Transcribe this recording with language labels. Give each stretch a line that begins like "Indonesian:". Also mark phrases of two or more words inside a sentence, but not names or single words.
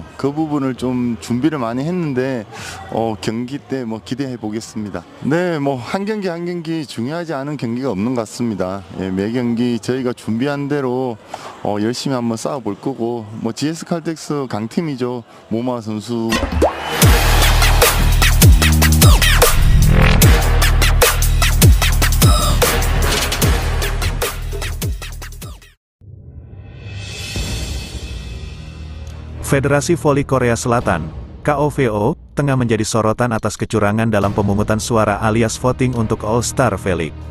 Korean: 그 부분을 좀 준비를 많이 했는데 경기 때 뭐 기대해 보겠습니다. 네, 뭐 한 경기 한 경기 중요하지 않은 경기가 없는 것 같습니다. 매 경기 저희가 준비한 대로 열심히 한번 싸워볼 거고, 뭐 GS 칼텍스 강팀이죠. 모마 선수.
Indonesian: Federasi Voli Korea Selatan, KOVO, tengah menjadi sorotan atas kecurangan dalam pemungutan suara alias voting untuk All-Star V-League.